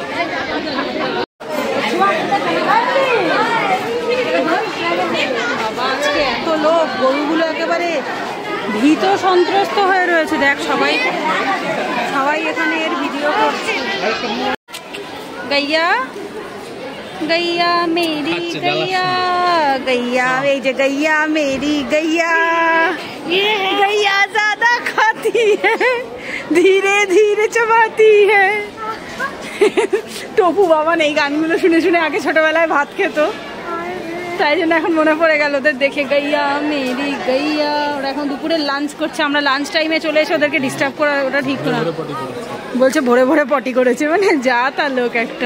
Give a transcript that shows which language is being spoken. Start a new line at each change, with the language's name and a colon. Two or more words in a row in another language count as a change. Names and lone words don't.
Bangla: বাবা আজকে এত লোক, গরুগুলো একেবারে ভীত সন্ত্রস্ত হয়ে রয়েছে। দেখ সবাই এখানে এর ভিডিও করছে।
Hindi: গাইয়া गैया मेरी गैया
Bangla: এই যে
Hindi: गैया मेरी गैया, ये गैया ज्यादा खाती है धीरे धीरे चबाती है।
Bangla: টপু বাবা এই গানগুলো শুনে শুনে আগে ছোটবেলায় ভাত খেত, তাই জন্য এখন মনে পড়ে গেল ওদের দেখে।
Hindi: গैया मेरी गैया।
Bangla: ওরা এখন দুপুরে লাঞ্চ করছে, আমরা
English: lunch time
Bangla: চলে এসে ওদেরকে ডিস্টার্ব করা ওটা ঠিক না। বলছে ভোরে ভোরে পটি করেছে, মানে যা তা লোক একটা।